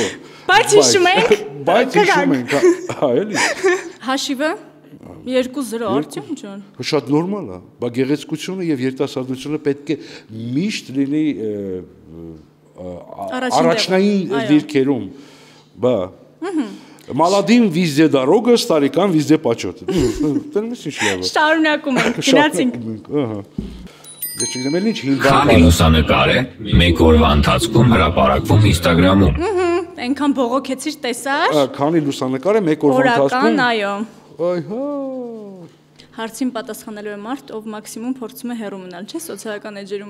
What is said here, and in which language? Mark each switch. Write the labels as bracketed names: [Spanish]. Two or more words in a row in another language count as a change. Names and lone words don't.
[Armenian] Բայց հիշում ենք։ Բայց հիշում ենք, հա, էլի։ Հաշիվը 2-0 Արտյոմ ջան։ Շատ նորմալ է, բա գեղեցկությունը եւ երիտասարդությունը պետք է միշտ լինի առաջնային դիրքերում, բա։ [Russian] Молодым везде дорога, старикам везде почет. [Armenian] Դրանից ինչ լավ է։ Շարունակում ենք, գնացինք։ Ահա։ Ես չգիտեմ, էլ ինչ հին բան Քանի լուսանկար է մեկ օրվա ընթացքում հրապարակվում Instagram-ում։ Այնքան բողոքեցիր տեսար։ Քանի լուսանկար է մեկ օրվա ընթացքում։ Օրական, այո։ Այհա։ Հարցին պատասխանելու է մարդ, ով մաքսիմում փորձում է հեռու մնալ, չէ՞, սոցիալական էջերում։